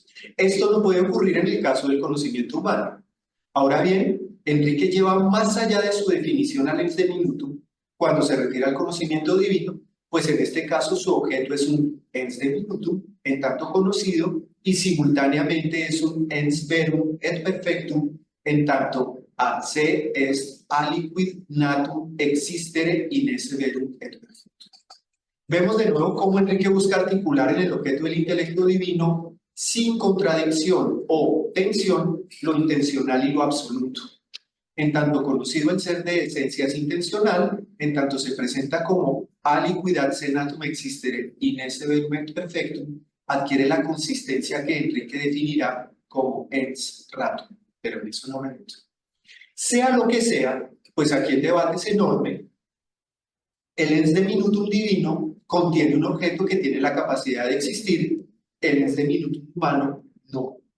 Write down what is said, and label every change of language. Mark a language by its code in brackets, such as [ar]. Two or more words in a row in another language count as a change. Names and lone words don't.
[es] Esto no puede ocurrir en el caso del conocimiento humano. Ahora bien, Enrique lleva más allá de su definición al [la] ens diminutum [es] cuando se refiere al conocimiento divino, pues en este caso su objeto es un [la] ens de minutum, [es] en tanto conocido, y simultáneamente es un [la] ens verum et perfectum, [es] en tanto [la] a se est aliquid natum existere in esse verum et perfectum. [es] Vemos de nuevo cómo Enrique busca articular en el objeto del intelecto divino, sin contradicción o tensión, lo intencional y lo absoluto. En tanto conocido el ser de esencia es intencional, en tanto se presenta como [la] aliquidad senatum existere in esse verum et perfectum, [es] adquiere la consistencia que Enrique definirá como [la] ens ratum, [es] pero en eso no me meto. Sea lo que sea, pues aquí el debate es enorme. El [la] ens de minutum [es] divino contiene un objeto que tiene la capacidad de existir, el [la] ens de minutum [es] humano no.